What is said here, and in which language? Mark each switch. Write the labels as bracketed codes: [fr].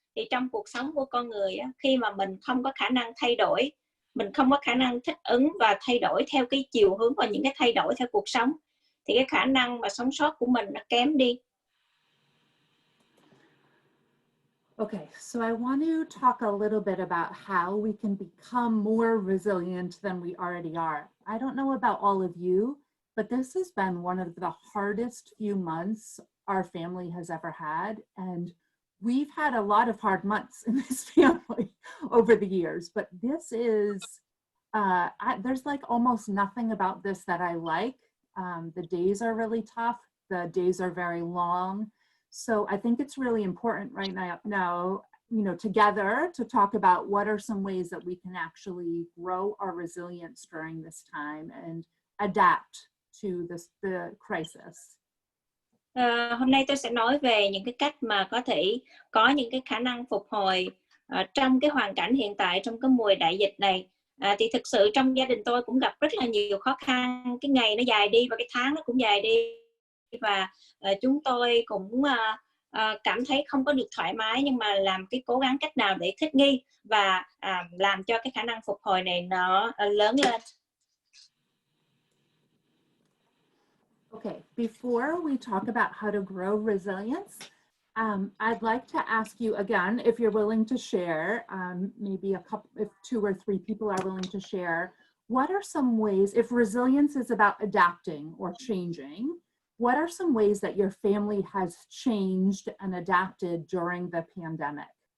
[vi] Thì trong cuộc sống của con người, khi mà mình không có khả năng thay đổi, mình không có khả năng thích ứng và thay đổi theo cái chiều hướng và những cái thay đổi theo cuộc sống, thì cái khả năng mà sống sót của mình nó kém đi. [en] Okay, so I want to talk a little bit about how we can become more resilient than we already are. I don't know about all of you, but this has been one of the hardest few months our family has ever had. And we've had a lot of hard months in this family over the years, but this is, there's like almost nothing about this that I like. The days are really tough. The days are very long. So I think it's really important right now, you know, together to talk about what are some ways that we can actually grow our resilience during this time and adapt to the crisis. [vi] Hôm nay tôi sẽ nói về những cái cách mà có thể có những cái khả năng phục hồi trong cái hoàn cảnh hiện tại, trong cái mùa đại dịch này, thì thực sự trong gia đình tôi cũng gặp rất là nhiều khó khăn. Cái ngày nó dài đi và cái tháng nó cũng dài đi, và chúng tôi cũng cảm thấy không có được thoải mái, nhưng mà làm cái cố gắng cách nào để thích nghi và làm cho cái khả năng phục hồi này nó lớn lên. [en] Okay, before we talk about how to grow resilience, I'd like to ask you again, if you're willing to share, maybe if 2 or 3 people are willing to share, what are some ways, if resilience is about adapting or changing, what are some ways that your family has changed and adapted during the pandemic?